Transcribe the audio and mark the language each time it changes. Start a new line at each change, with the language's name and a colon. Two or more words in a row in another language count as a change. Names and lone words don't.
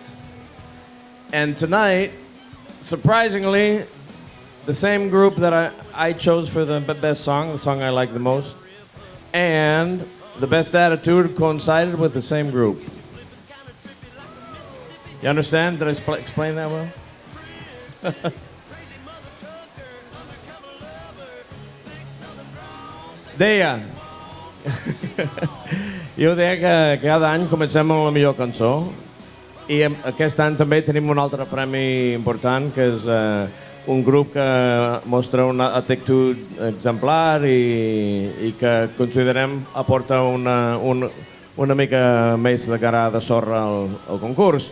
English: And tonight, surprisingly, the same group that I chose for the best song, the song I like the most, and the best attitude coincided with the same group. You understand? Did I explain that well?
Catalan: Deia, jo deia que cada any comencem amb la millor cançó i aquest any també tenim un altre premi important que és un grup que mostra una actitud exemplar i que considerem aporta una mica més de cara de sorra al concurs.